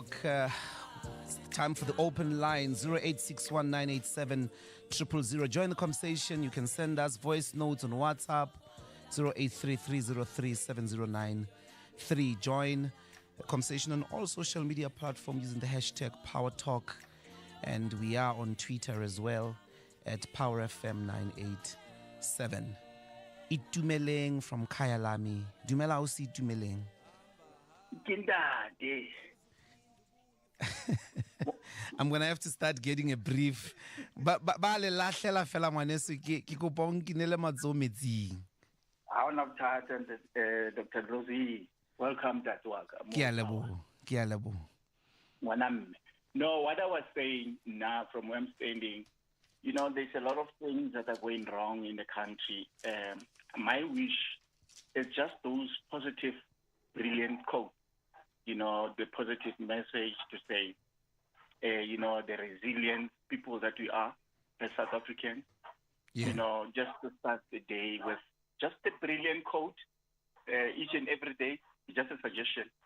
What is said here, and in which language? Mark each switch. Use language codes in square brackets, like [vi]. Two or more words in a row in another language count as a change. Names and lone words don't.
[en] It's time for the open line, 0861 987 000. Join the conversation. You can send us voice notes on WhatsApp, 0833037093. Join the conversation on all social media platforms using the hashtag Power Talk. And we are on Twitter as well at PowerFM987. Itumeleng from Kayalami. [st] Dumela usi Itumeleng. [en] I'm gonna have to start getting a brief. [st] Ba le lahlela fela ngwaneso ke kopa o nkinele matso metsing. Ha ona bothata Dr Ndlozi. [en] Welcome, Tatwaka. [st] Ke a leboha. [en] No, what I was saying now from where I'm standing, there's a lot of things that are going wrong in the country. My wish is just those positive, brilliant quotes, the positive message to say, the resilient people that we are as South Africans, just to start the day with just a brilliant quote each and every day, just a suggestion.